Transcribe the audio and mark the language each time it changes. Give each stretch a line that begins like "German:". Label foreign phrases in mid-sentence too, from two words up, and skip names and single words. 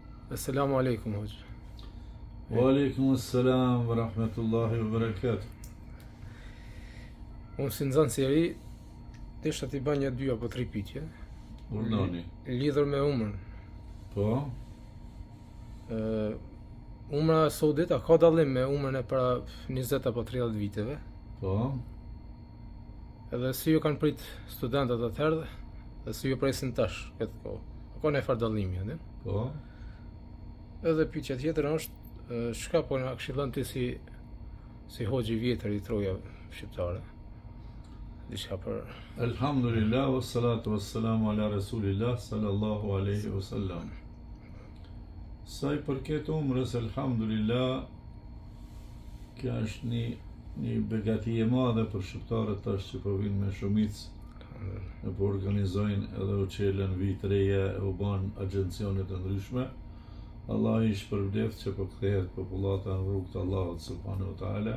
Arabic: السلام عليكم, hoqë. وعليكم السلام ورحمة الله وبركاته.
Albanian: Unë si nëzanë seri, desha t'i ba një 2 apo 3 pyetje. Urdhoni. Lidhur me umrën. Po, Umra saudite ka dallim me umrën e para 20 apo 30 viteve. po, Edhe si ju kanë prit studentët atëherë dhe si ju presin tash këtë kohë. Ka një farë dallimi, ëh. po. Edhe pyetja tjetër është, çka po na këshillon ti si hoxhi i vjetër i troja shqiptare? Diçka për
Arabic: الحمد لله والصلاة والسلام على رسول الله صلى الله عليه وسلم.
Albanian: Sa i përket umrës, alhamdulillah, kjo është një begati e madhe për shqiptarët tash që po vinë me shumicë e po organizojnë edhe u qelen vit reje e u ban agencionet e ndryshme. Allah i shpërbleft që po kthehet popullata në rrugt të Allahut
Arabic: سبحانه وتعالى.